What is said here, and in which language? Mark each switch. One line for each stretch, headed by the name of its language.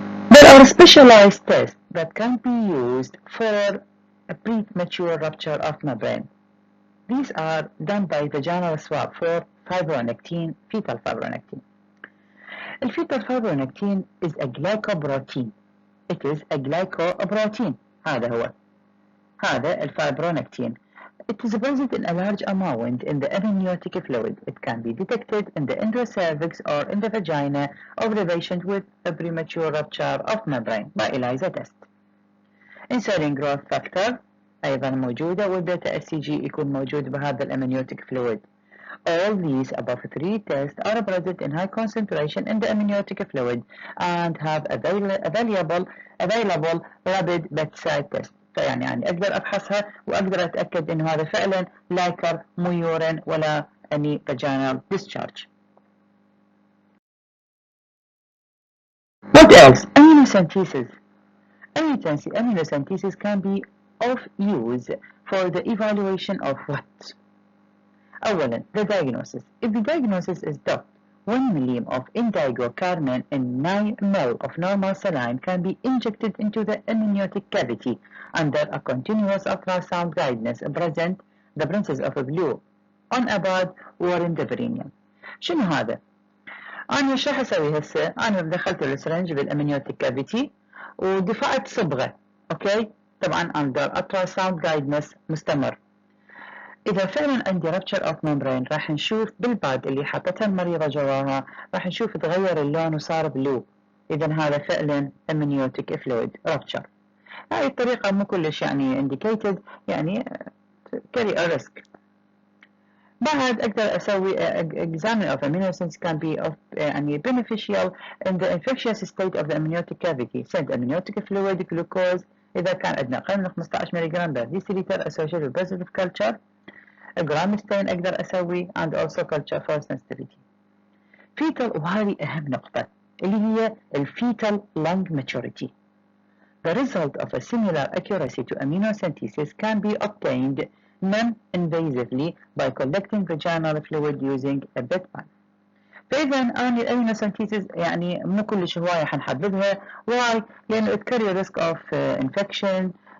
English: There are specialized tests that can be used for a premature rupture of membrane. These are done by vaginal swab for fibronectin, fetal fibronectin. الفيتال fibronectin is a glycoprotein. It is a glycoprotein.
Arabic: هذا الفibronectin.
English: It is present in a large amount in the amniotic fluid. It can be detected in the endocervix or in the vagina of the patient with a premature rupture of membrane by ELISA test. Insulin growth factor
Arabic: أيضا موجودة والبيتا اس جي يكون موجود بهذا الامنيوتيك fluid.
English: All these above three tests are present in high concentration in the amniotic fluid and have available rapid bedside test.
Arabic: فيعني أقدر أفحصها وأقدر أتأكد إنه هذا فعلا لايكر مو يورين ولا any vaginal discharge.
English: What else? Amniocentesis. Amniocentesis can be of use for the evaluation of what?
Arabic: أولا,
English: the diagnosis. If the diagnosis is doubt, 1 millim of indigo carmine in 9 ml of normal saline can be injected into the amniotic cavity under a continuous ultrasound guidance present the presence of blue on a pad or in the perineum.
Arabic: شنو هذا؟ أنا شو راح أسوي هسه؟ أنا دخلت السرنج بالامنيوتيك كافيتي ودفعت صبغة، أوكي؟ طبعا
English: under ultrasound guidance
Arabic: مستمر. إذا فعلا عندي
English: rupture of membrane
Arabic: راح نشوف بالباد اللي حطتها المريضة جواها راح نشوف تغير اللون وصار بلو. إذا هذا فعلا amniotic fluid rupture. هاي الطريقة مو كلش يعني indicated يعني
English: carry a risk.
Arabic: بعد أقدر أسوي
English: examine of amniocentesis can be of
Arabic: يعني
English: beneficial in the infectious state of the amniotic cavity. send amniotic fluid glucose
Arabic: إذا كان عندنا أقل من 15 ملغ
English: per deciliter associated with positive culture.
Arabic: جرام ستين أقدر أسوي
English: and also culture for sensitivity.
Arabic: fetal وهذه أهم نقطة اللي هي الفيتال
English: lung maturity. The result of a similar accuracy to amniocentesis can be obtained non-invasively by collecting vaginal fluid using a bed pan.
Arabic: فإذا أنا الامنيوسنتيسيس يعني مو كلش هواية حنحددها.
English: why؟
Arabic: لأنه
English: it carry risk of infection.